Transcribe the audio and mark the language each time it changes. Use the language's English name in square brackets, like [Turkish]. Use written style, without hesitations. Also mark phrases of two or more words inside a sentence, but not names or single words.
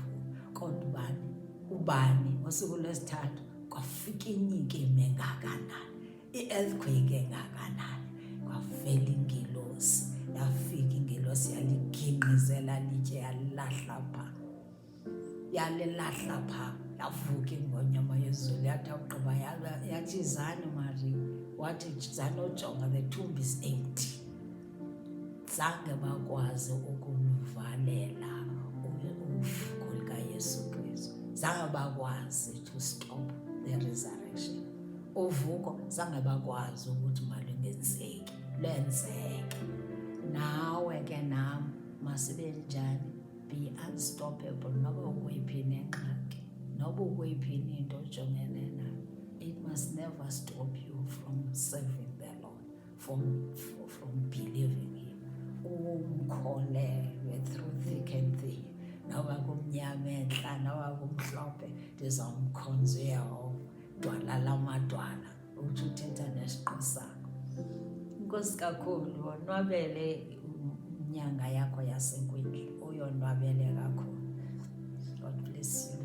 [Xhosa] Kodwa ubani ngosuku lwesithathu kwafika inyike engakanani, i-earthquake engakanani, kwavela ingelosi, yafika ingelosi yaligingqizela litye yalilahla phaa, yavuka ingonyama yezulu yathi awugqiba yathi zani Maria, wathi zani ujonga [English] the tomb is empty. [Xhosa] Zange bakwazi ukuluvalela uvuko likaYesu Kristu, zange bakwazi [English] to stop the resurrection. [Xhosa] Uvuko zange bakwazi ukuthi malungenzeki, lenzeke. Nawe ke nam masibe njani, [English] be unstoppable [Xhosa] noba ukweyiphi ingxaki, noba ukweyiphi into ojongene nayo. [English] It must never stop you from serving the Lord, from believing Him. Umkholelwe through thick and thin, [Xhosa] noba kumnyama entla noba kumhlophe, ndizawumkhonza uYehova dwala lamadwala, uthi uthetha nesiqu sakho. Inkosi kakhulu, wonwabele inyanga yakho yasekwindla, uyonwabele kakhulu. [English] God bless you.